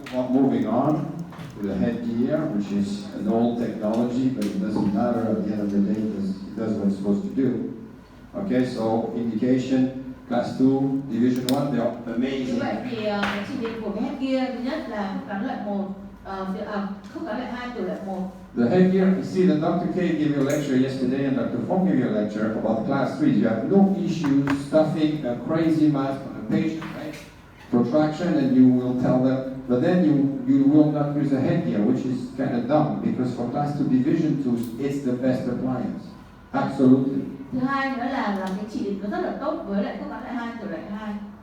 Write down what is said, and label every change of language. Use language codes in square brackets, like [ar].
[en] Moving on to the headgear, which is an old technology, but it doesn't matter. At the end of the day, it does what it's supposed to do. Okay, so indication, class 2, division 1, they are [vi] Như [en] amazing. [vi] vậy thì cái chỉ định của cái headgear thứ nhất là khớp cắn loại 1, khớp cắn loại 2, tiểu loại 1. [en] The headgear, you see that Dr. K gave you a lecture yesterday and Dr. Fong gave you a lecture about class 3. You have no issues stuffing a crazy mask on a patient, right? Protraction, and you will tell them, but then you will not use a headgear, which is kind of dumb, because for class 2 division 2, it's the best appliance. Absolutely. [vi] Thứ hai nữa là cái chỉ định nó rất là tốt với lại khớp cắn loại 2, tiểu loại 2.